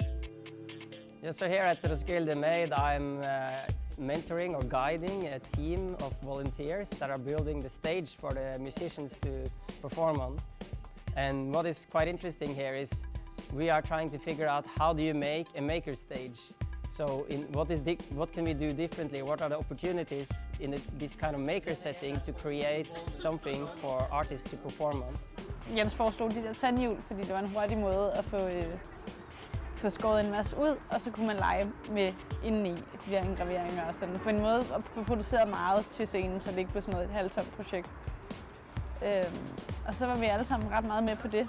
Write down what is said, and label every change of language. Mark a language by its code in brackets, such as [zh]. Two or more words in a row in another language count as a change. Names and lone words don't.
[en] Yeah, so here at Roskilde Made, I'm mentoring or guiding a team of volunteers that are building the stage for the musicians to perform on. And what is quite interesting here is we are trying to figure out how do you make a maker stage. So what can we do differently? What are the opportunities in this kind of maker setting to create something for artists to perform on? [da] Jens foreslog de der tandhjul, fordi det var en hurtig måde at få skåret en masse ud, og så kunne man lege med indeni de der engraveringer og sådan. På en måde at få produceret meget til scenen, så det ikke blev sådan noget et halvtomt projekt. Og så var vi alle sammen ret meget med på det.